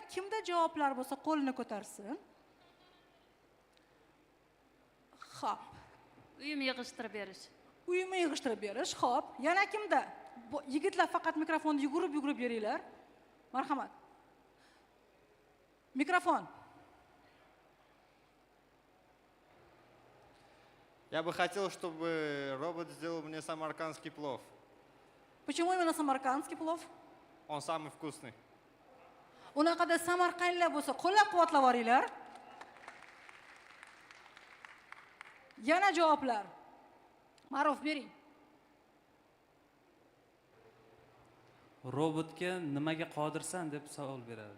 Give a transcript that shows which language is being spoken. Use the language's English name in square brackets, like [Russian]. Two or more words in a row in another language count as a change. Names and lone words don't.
[Uzbek] Kimda javoblar bo'lsa, qo'lini ko'tarsin. Xo'p. Uyimni yig'ishtirib berish. Uyimni yig'ishtirib berish. Xo'p, yana kimda? Yigitlar faqat mikrofonni yugurib beringlar. Marhamat. Mikrofon. [Russian] Я бы хотел, чтобы робот сделал мне самаркандский плов. Почему именно самаркандский плов? Он самый вкусный. [Uzbek] Unaqada Samarqandlar bo'lsa, qo'llab-quvvatlab yuboringlar. Yana javoblar. Ma'ruf bering. Robotga nimaga qodirsan deb savol beradi.